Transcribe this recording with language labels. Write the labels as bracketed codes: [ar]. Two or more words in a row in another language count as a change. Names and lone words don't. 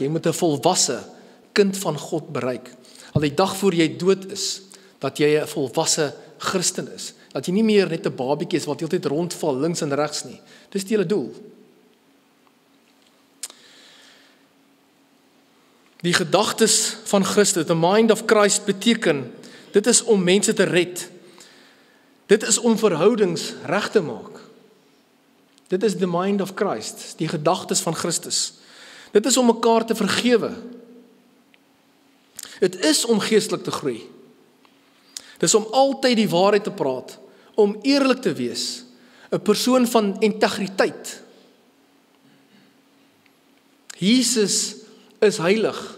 [af] Jy moet 'n volwasse kind van God bereik. Al die dag voor jy dood is, dat jy 'n volwasse Christen is. Dat jy nie meer net 'n babietjie is wat heeltyd rondval links en regs nie. Dis die hele doel. Die gedagtes van Christus, [en] the mind of Christ [af] beteken, dit is om mense te red. Dit is om verhoudings reg te maak. Dit is [en] the mind of Christ, [af] die gedagtes van Christus. Dit is om mekaar te vergewe. Dit is om geestelik te groei. Dit is om altyd die waarheid te praat, om eerlik te wees, 'n persoon van integriteit. Jesus is heilig.